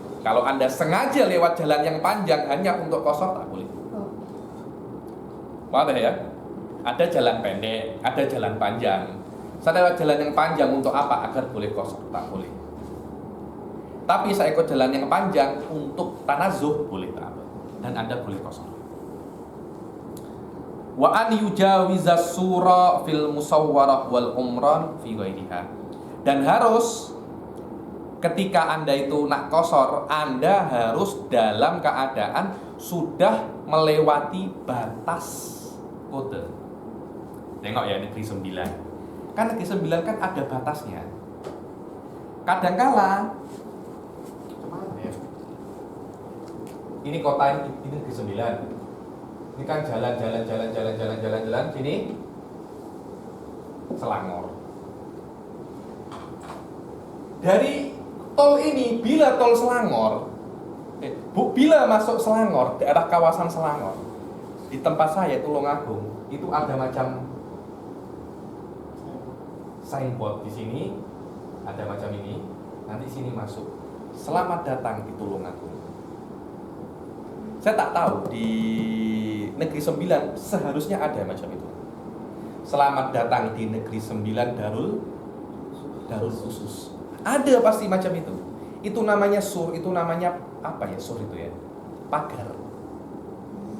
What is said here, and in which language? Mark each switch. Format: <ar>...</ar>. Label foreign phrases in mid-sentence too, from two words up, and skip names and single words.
<ms>Kalau Anda sengaja lewat jalan yang panjang hanya untuk qashar, tak boleh. Wadah ya? Ada jalan pendek, ada jalan panjang. Saya lewat jalan yang panjang untuk apa? Agar boleh qashar, tak boleh. Tapi saya ikut jalan yang panjang untuk tanazzuh, boleh tak? Dan Anda boleh qashar.</ms> <ar>وأن يجاوز السور في المسورة والعمران في غيرها.</ar> <ms>Dan harus ketika Anda itu nak qashar, Anda harus dalam keadaan sudah melewati batas kode. Tengok ya negeri 9. Kan negeri 9 kan ada batasnya. Kadangkala ini kota ini negeri 9. Ini kan jalan sini Selangor. Dari tol ini, bila tol Selangor, bila masuk Selangor, daerah kawasan Selangor, di tempat saya Tulungagung, itu ada macam signboard di sini, ada macam ini.</ms> <id>Nanti sini masuk. Selamat datang di Tulungagung.</id> <ms>Saya tak tahu di negeri 9 seharusnya ada macam itu. Selamat datang di negeri 9 Darul Khusus. Ada pasti macam itu. Itu namanya sur, itu namanya apa ya sur itu ya?</ms>